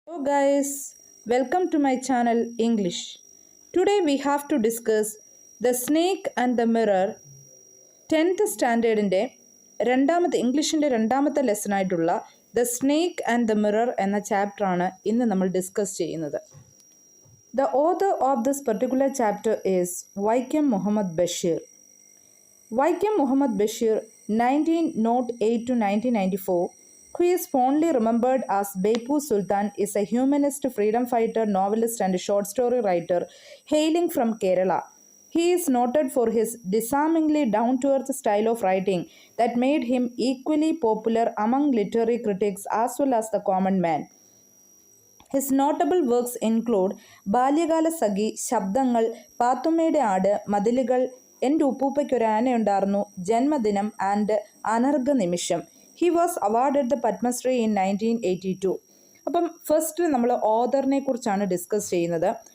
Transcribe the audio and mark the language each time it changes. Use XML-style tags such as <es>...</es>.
<en>guys, welcome to my channel English. Today we have to discuss The Snake and the Mirror</en> <ml>10th സ്റ്റാൻഡേർഡിൻ്റെ ഇംഗ്ലീഷിൻ്റെ രണ്ടാമത്തെ ലെസണായിട്ടുള്ള the snake and the mirror എന്ന ചാപ്റ്ററാണ് ഇന്ന് നമ്മൾ discuss ചെയ്യുന്നത്.</ml> <en>The author of this particular chapter is Vaikom Muhammad Basheer. Vaikom Muhammad Basheer, 1908 to 1994, who is fondly remembered as Beppu Sultan, is a humanist, freedom fighter, novelist and short story writer hailing from Kerala. He is noted for his disarmingly down-to-earth style of writing that made him equally popular among literary critics as well as the common man. His notable works include ബാല്യകാല സഖി, ശബ്ദങ്ങൾ, പാത്തുമ്മയുടെ ആട്, മതിലുകൾ, എൻ്റെ ഉപ്പൂപ്പയ്ക്കൊരാനയുണ്ടായിരുന്നു, ജന്മദിനം and അനർഘ നിമിഷം. He was awarded the Padmashri in 1982.</en> <ml>അപ്പം first നമ്മൾ ഓഥറിനെ കുറിച്ചാണ് ഡിസ്കസ് ചെയ്യുന്നത്.</ml>